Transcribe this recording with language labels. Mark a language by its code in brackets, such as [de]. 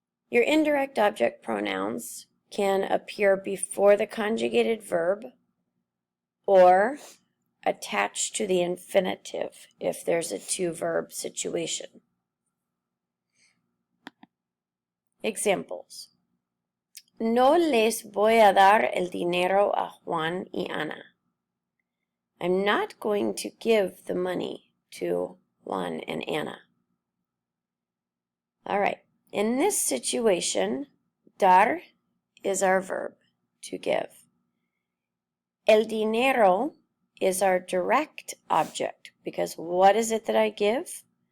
[en] Your indirect object pronouns can appear before the conjugated verb or attached to the infinitive if there's a two-verb situation. Examples. [es] No les voy a dar el dinero a Juan y Ana. [en] I'm not going to give the money to Juan and Anna. All right. In this situation, dar is our verb, to give. El dinero is our direct object because what is it that I give?